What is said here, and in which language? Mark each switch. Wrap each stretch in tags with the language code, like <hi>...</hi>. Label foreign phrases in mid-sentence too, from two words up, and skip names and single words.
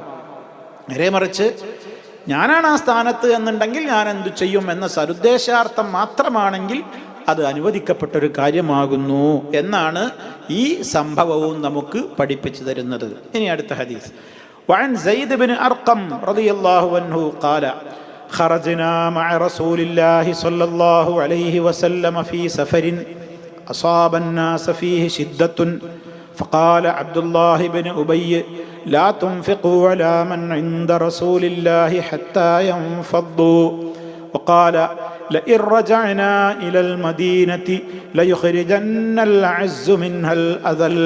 <ml>നേരെ മറിച്ച് ഞാനാണ് ആ സ്ഥാനത്ത് എന്നുണ്ടെങ്കിൽ ഞാൻ എന്തു ചെയ്യും എന്ന സതുദ്ദേശാർത്ഥം മാത്രമാണെങ്കിൽ അത് അനുവദിക്കപ്പെട്ടൊരു കാര്യമാകുന്നു എന്നാണ് ഈ സംഭവവും നമുക്ക് പഠിപ്പിച്ചു തരുന്നത്. ഇനി അടുത്ത ഹദീസ്.</ml> <ar>وعن سيد بن أرقم رضي الله عنه قال خرجنا مع رسول الله صلى الله عليه وسلم في سفر أصاب الناس فيه شدة فقال عبد الله بن أبي لا تنفقوا على من عند رسول الله حتى ينفضوا وقال لئن رجعنا إلى المدينة ليخرجن الأعز منها الأذل</ar>